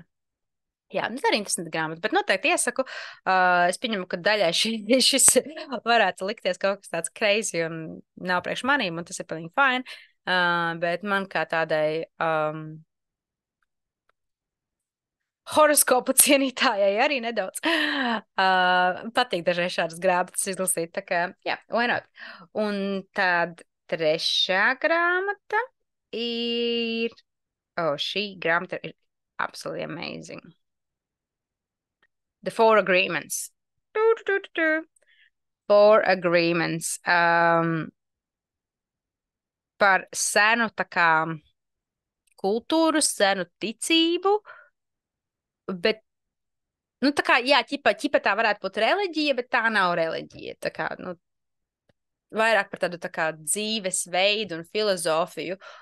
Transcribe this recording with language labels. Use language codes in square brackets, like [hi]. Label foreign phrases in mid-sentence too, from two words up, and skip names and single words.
[lv] Jā, tā ir interesanta grāmata, bet noteikti iesaku. Es pieņemu, ka daļai šis varētu likties kaut kas tāds crazy un nav priekš manīm, un tas ir pilnīgi fine. Bet man kā tādai horoskopu cienītājai arī nedaudz patīk dažreiz šādas grāmatas izlasīt. Tā kā, jā, [en] why not? [lv] Un tad trešā grāmata ir... šī grāmata ir [en] absolutely amazing. The Four Agreements. Four Agreements. [lv] Par senu tā kā kultūru, senu ticību, bet, nu tā kā, jā, ķipa tā varētu būt reliģija, bet tā nav reliģija. Tā kā, nu, vairāk par tādu tā kā dzīvesveidu un filozofiju.